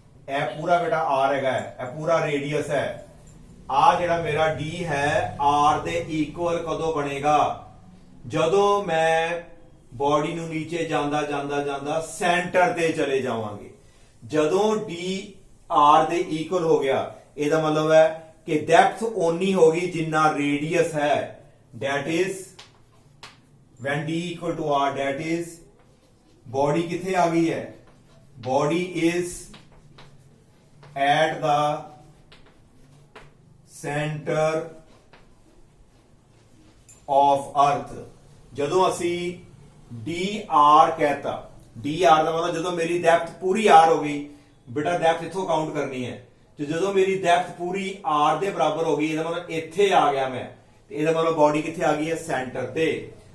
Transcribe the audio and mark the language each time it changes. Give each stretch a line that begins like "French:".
Punjabi: ਇਹ ਪੂਰਾ ਬੇਟਾ r ਹੈਗਾ, ਇਹ ਪੂਰਾ ਰੇਡੀਅਸ ਹੈ। ਆ ਜਿਹੜਾ ਮੇਰਾ d ਹੈ r ਦੇ ਇਕੁਅਲ ਕਦੋਂ ਬਣੇਗਾ? ਜਦੋਂ ਮੈਂ ਬੋਡੀ ਨੂੰ ਨੀਚੇ ਜਾਂਦਾ ਜਾਂਦਾ ਜਾਂਦਾ ਸੈਂਟਰ ਤੇ ਚਲੇ ਜਾਵਾਂਗੇ। ਜਦੋਂ d r ਦੇ ਇਕੁਅਲ ਹੋ ਗਿਆ, ਇਹਦਾ ਮਤਲਬ ਹੈ ਕਿ ਡੈਪਥ ਓਨੀ ਹੋਗੀ ਜਿੰਨਾ ਰੇਡੀਅਸ ਹੈ।
English: that is when d equal to r, that is body
Punjabi: किथे आ गई है?
English: body is at the center of earth।
Punjabi: ਜਦੋਂ ਅਸੀਂ dr कहता, dr ਦਾ ਮਤਲਬ ਜਦੋਂ ਮੇਰੀ ਡੈਪਥ ਪੂਰੀ r ਹੋ ਗਈ, ਬੇਟਾ ਡੈਪਥ ਇੱਥੋਂ ਕਾਊਂਟ ਕਰਨੀ ਹੈ, ਤੇ ਜਦੋਂ ਮੇਰੀ ਡੈਪਥ ਪੂਰੀ r ਦੇ ਬਰਾਬਰ ਹੋ ਗਈ, ਇਹਦਾ ਮਤਲਬ ਇੱਥੇ ਆ ਗਿਆ ਮੈਂ, ਤੇ ਇਹਦਾ ਮਤਲਬ ਬੋਡੀ ਕਿੱਥੇ ਆ ਗਈ ਹੈ? ਸੈਂਟਰ ਤੇ।